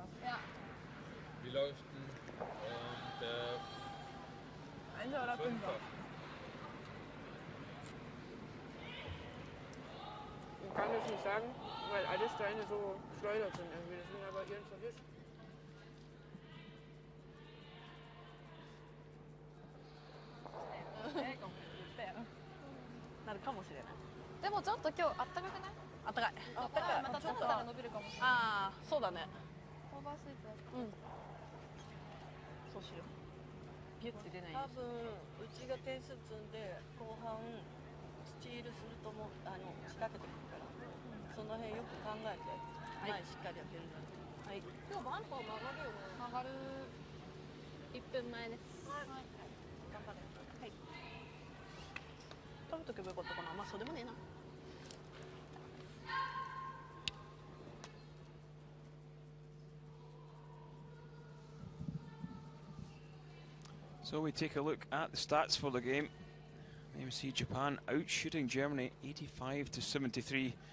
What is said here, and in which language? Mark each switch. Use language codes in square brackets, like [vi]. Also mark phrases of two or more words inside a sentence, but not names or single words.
[de] Ja. Wie läuft denn der Einser oder Fünfer? Ich kann das nicht sagen, weil alle Steine so geschleudert sind irgendwie. Deswegen aber ihren verwischt. [ja] なるかもしれない。でもちょっと今日あったかくない？あったかい。だからまたちょっとが伸びるかもしれない。ああ、そうだね。オーバースイーツ。そうしよう。ビュッて出ないよ多分うちが点数積んで後半スチールするとも仕掛けてくるから、その辺よく考えて前しっかり当てるんだと。はい。今日バンパー曲がるよね。曲がる。1分前です。はい。頑張れ。はい。取るとけばよかったかな。まあそうでもねえな。 [en] So we take a look at the stats for the game. There we see Japan outshooting Germany 85-73.